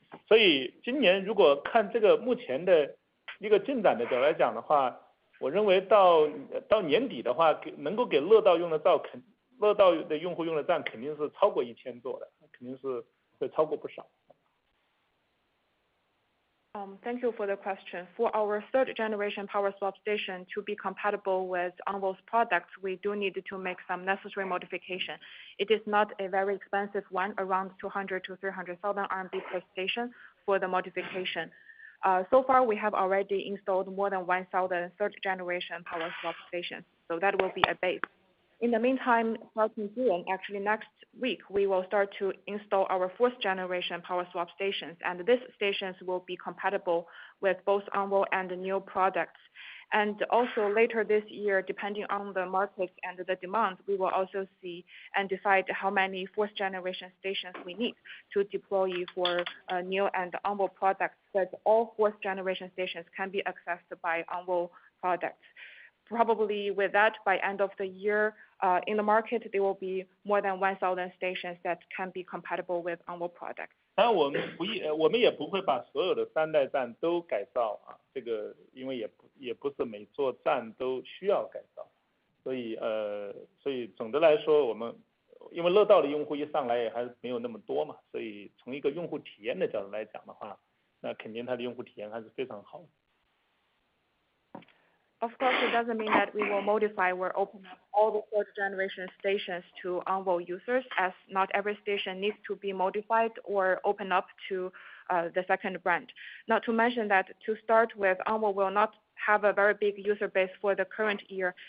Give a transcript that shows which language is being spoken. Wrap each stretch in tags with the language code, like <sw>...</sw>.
<zh>所以今年如果看这个目前的一个进展的角度来讲的话，我认为到年底的话，能够给乐道用的站，乐道的用户用的站肯定是超过1000座的，肯定是会超过不少。</zh> <en>Thank you for the question. For our third generation power swap station to be compatible with Envo's products, we do need to make some necessary modification. It is not a very expensive one, around 200 to 300,000 RMB per station for the modification. So far, we have already installed more than 1,000 third generation power swap stations, so that will be a base. In the meantime, starting June, actually next week, we will start to install our fourth generation power swap stations, and these stations will be compatible with both Envo and Nio products. And also later this year, depending on the market and the demand, we will also see and decide how many fourth generation stations we need to deploy for Nio and Envo products, but all fourth generation stations can be accessed by Envo products. Probably with that, by end of the year, in the market, there will be more than 1,000 stations that can be compatible with Envo products.</en> <zh>当然我们也不会把所有的3代站都改造啊，这个因为也不是每座站都需要改造，所以总的来说，我们因为乐道的用户一上来也还是没有那么多嘛，所以从一个用户体验的角度来讲的话，那肯定它的用户体验还是非常好的。</zh> <en>Of course, it doesn't mean that we will modify or open up all the third generation stations to Envo users, as not every station needs to be modified or open up to the second brand. Not to mention that to start with, Envo will not have a very big user base for the current year.</en>